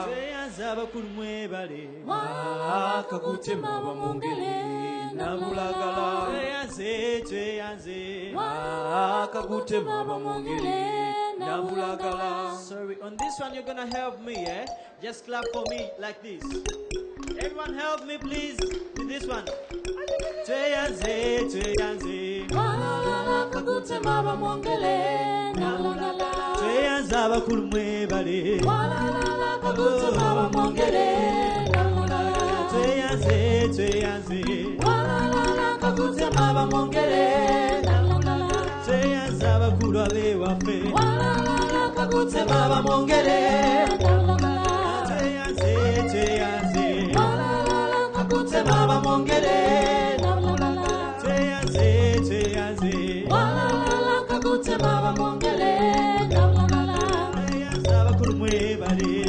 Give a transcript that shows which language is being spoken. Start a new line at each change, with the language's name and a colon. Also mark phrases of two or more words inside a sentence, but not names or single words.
Nyankole: Kakute maba mongere nabulagala. Kakute maba mongere nabulagala.
English: Sorry, on this one you're gonna help me, eh? Just clap for me like this. Everyone help me please with this one.
Nyankole: Tweanze, tweanze. Kakute maba mongere nabulagala. Tweanza bakulumwe bale. Kakute maba mongere nabulagala. Tweanze, tweanze. Kakute maba mongere nabulagala. Tweanza bakulu abe wafe. Kakute maba mongere nabulagala. Tweanze, tweanze. Kakute maba mongere nabulagala. Tweanze, tweanze. Kakute maba mongere nabulagala. Tweanza bakulumwe bale.